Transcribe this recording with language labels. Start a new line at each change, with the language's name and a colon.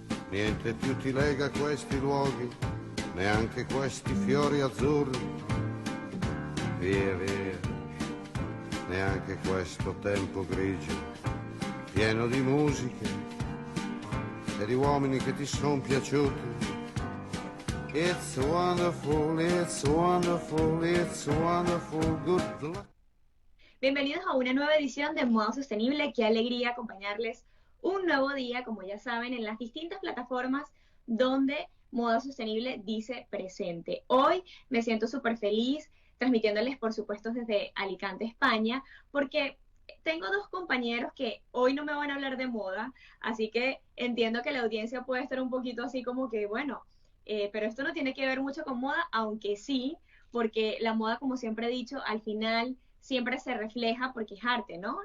Italian: Niente più ti lega a questi luoghi, neanche questi fiori azzurri. Via, via, neanche questo tempo grigio, pieno di musiche e di uomini che ti son piaciuti.
English: It's wonderful, it's wonderful, it's wonderful, good luck.
Spanish: Bienvenidos a una nueva edición de Moda Sostenible. Qué alegría acompañarles un nuevo día, como ya saben, en las distintas plataformas donde Moda Sostenible dice presente. Hoy me siento súper feliz transmitiéndoles, por supuesto, desde Alicante, España, porque tengo dos compañeros que hoy no me van a hablar de moda, así que entiendo que la audiencia puede estar un poquito así como que, bueno, pero esto no tiene que ver mucho con moda, aunque sí, porque la moda, como siempre he dicho, al final siempre se refleja porque es arte, ¿no?